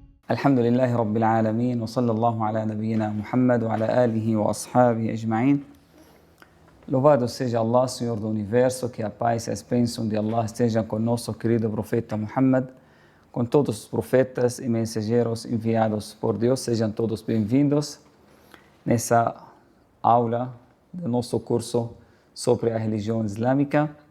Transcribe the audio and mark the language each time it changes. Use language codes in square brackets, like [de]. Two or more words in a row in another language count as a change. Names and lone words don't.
[ar] الحمد لله رب العالمين وصلى الله على نبينا محمد وعلى آله وأصحابه أجمعين. [pt] Louvado seja Allah, Senhor do Universo, que a paz e as bênçãos de Allah estejam com nosso querido profeta Muhammad, com todos os profetas e mensageiros enviados por Deus. Sejam todos bem-vindos nessa aula do nosso curso sobre a religião islâmica.